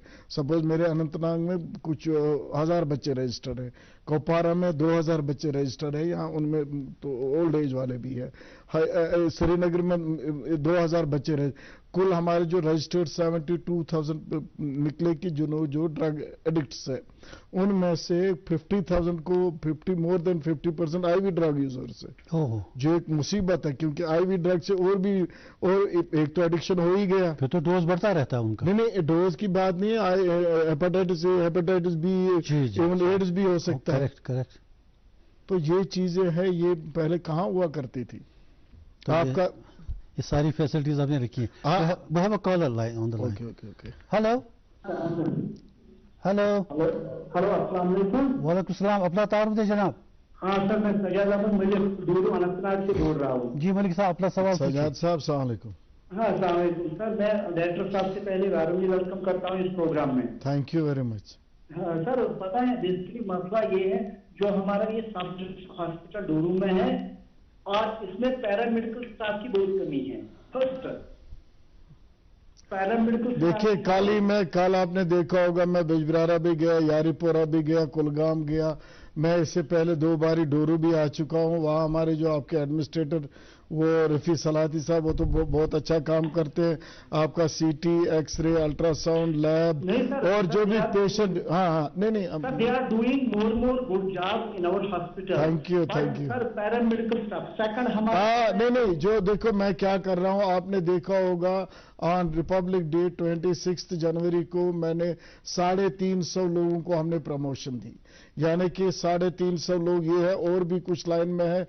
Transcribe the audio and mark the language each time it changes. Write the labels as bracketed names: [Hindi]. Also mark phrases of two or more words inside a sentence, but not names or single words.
[Urdu] سپوز میرے اننت ناگ میں کچھ 1000 بچے رجسٹرڈ ہیں، کوپوارا میں 2000 بچے رجسٹرڈ ہیں، یہاں ان میں تو [English] old age [Urdu] والے بھی ہیں، سری نگر میں 2000 بچے کل ہمارے جو رجسٹرڈ 72,000 نکلے کہ جو [English] drug addicts [Urdu] ہیں، ان میں سے 50,000 کو [English] more than 50% IV drug users [Urdu] ہے، جو ایک مصیبت ہے کیونکہ [English] IV drug [Urdu] سے اور ایک تو ایڈکشن ہو ہی گیا، پھر تو ڈوز بڑھتا رہتا ہے ان کا. نہیں ڈوز کی بات نہیں ہے، [English] hepatitis A, hepatitis B, even AIDS [Urdu] بھی ہو سکتا ہے. کریکٹ. تو یہ چیزیں ہیں، یہ پہلے کہاں ہوا کرتی تھی. آپ کا یہ ساری فیسلٹیز آپ نے رکھی ہیں. [English] We have a caller line on the line. Okay. Hello. [Urdu] ہلو [Arabic] السلام علیکم. وعلیکم السلام. [Urdu] اپنا تعارف دیں جناب. ہاں سر، میں سجاد احمد ملک ڈورو اننت ناگ سے بول رہا ہوں. جی ملک صاحب، اپنا سوال. سجاد صاحب [Arabic] السلام علیکم. [Urdu] ہاں [Arabic] السلام علیکم [Urdu] سر. میں ڈائریکٹر صاحب سے پہلے [English] warmly welcome [Urdu] کرتا ہوں اس پروگرام میں. [English] thank you very much. [Urdu] ہاں سر، پتہ ہے بیسکلی مسئلہ یہ ہے جو ہمارا یہ سب ہاسپٹل ڈورو میں ہے اور اس میں [English] paramedical staff [Urdu] کی بہت کمی ہے. [English] first paramedical [Urdu] دیکھیے کل آپ نے دیکھا ہوگا میں بجبرارہ بھی گیا، یاری پورہ بھی گیا، کلگام گیا. میں اس سے پہلے 2 باری ڈورو بھی آ چکا ہوں. وہاں ہمارے جو آپ کے ایڈمنسٹریٹر وہ رفیع صلاحی صاحب، وہ تو بہت اچھا کام کرتے ہیں. آپ کا [English] CT, X-ray, ultrasound lab [Urdu] اور جو بھی پیشنٹ. ہاں نہیں [English] they are doing more good job in our hospital. thank you. sir paramedical staff second ہمارا. [Urdu] ہاں نہیں جو دیکھو میں کیا کر رہا ہوں، آپ نے دیکھا ہوگا [English] on Republic Day [Urdu] 26 جنوری کو میں نے 350 لوگوں کو ہم نے پروموشن دی، یعنی کہ 350 لوگ یہ ہے اور بھی کچھ لائن میں ہے.